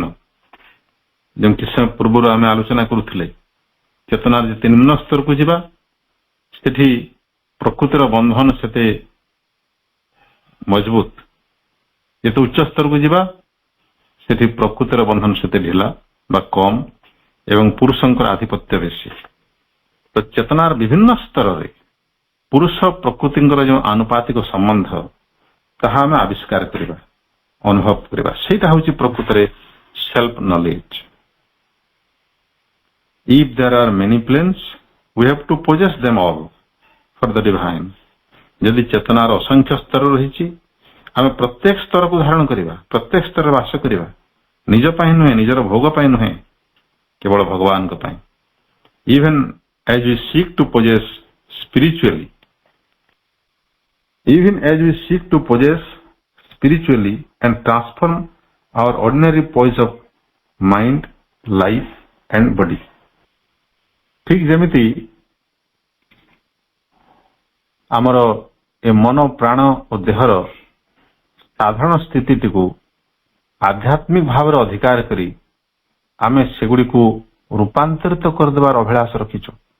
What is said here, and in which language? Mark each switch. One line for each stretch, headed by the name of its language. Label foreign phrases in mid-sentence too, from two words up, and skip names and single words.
Odia: ଯେମିତି କିଛି ସମୟ ପୂର୍ବରୁ ଆମେ ଆଲୋଚନା କରୁଥିଲେ, ଚେତନାର ଯେତେ ନିମ୍ନ ସ୍ତରକୁ ଯିବା ସେଠି ପ୍ରକୃତିର ବନ୍ଧନ ସେତେ ମଜବୁତ, ଯେତେ ଉଚ୍ଚ ସ୍ତରକୁ ଯିବା ସେଠି ପ୍ରକୃତିର ବନ୍ଧନ ସେତେ ଢିଲା ବା କମ ଏବଂ ପୁରୁଷଙ୍କର ଆଧିପତ୍ୟ ବେଶୀ। ତ ଚେତନାର ବିଭିନ୍ନ ସ୍ତରରେ ପୁରୁଷ ପ୍ରକୃତିଙ୍କର ଯେଉଁ ଆନୁପାତିକ ସମ୍ବନ୍ଧ ତାହା ଆମେ ଆବିଷ୍କାର କରିବା, ଅନୁଭବ କରିବା। ସେଇଟା ହେଉଛି ପ୍ରକୃତରେ
English: self knowledge. If there are many planes, we have to possess them all for the divine.
Odia: ଯଦି ଚେତନାର ଅସଂଖ୍ୟ ସ୍ତର ରହିଛି, ଆମେ ପ୍ରତ୍ୟେକ ସ୍ତରକୁ ଧାରଣ କରିବା, ପ୍ରତ୍ୟେକ ସ୍ତରରେ ବାସ କରିବା, ନିଜ ପାଇଁ ନୁହେଁ, ନିଜର ଭୋଗ ପାଇଁ ନୁହେଁ, କେବଳ ଭଗବାନଙ୍କ ପାଇଁ।
English: Even as we seek to possess spiritually, and transform our ordinary poise of mind, life and body.
Odia: ଠିକ ଯେମିତି ଆମର ଏ ମନ, ପ୍ରାଣ ଓ ଦେହର ସାଧାରଣ ସ୍ଥିତିଟିକୁ ଆଧ୍ୟାତ୍ମିକ ଭାବରେ ଅଧିକାର କରି ଆମେ ସେଗୁଡ଼ିକୁ ରୂପାନ୍ତରିତ କରିଦେବାର ଅଭିଳାଷ ରଖିଛୁ।